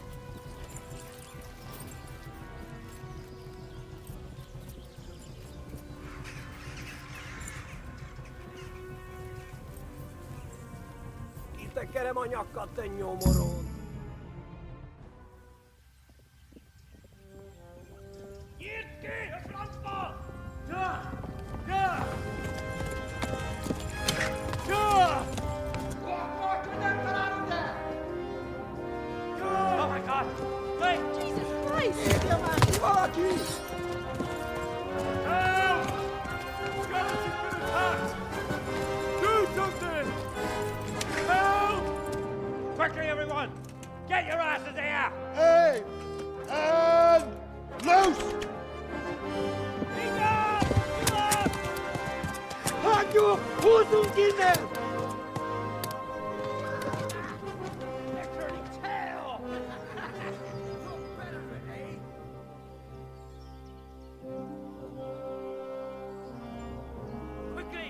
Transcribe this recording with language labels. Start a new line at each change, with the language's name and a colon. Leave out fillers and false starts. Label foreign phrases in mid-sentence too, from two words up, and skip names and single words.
Hungarian: Kitekerem a nyakat, te nyomorod! Nyírd ki a francba! Ja! Ja! Ja!
English: Oh my God! Wait! Jesus Christ!
Hungarian: Írja már ki valaki!
English: Help! Skeleton's been attacked! Do something! Help! Quickly, everyone! Get your asses here! Hey! And loose!
Hungarian: Hagyjuk! Húzzunk innen!
English: They're turning tail! Quickly!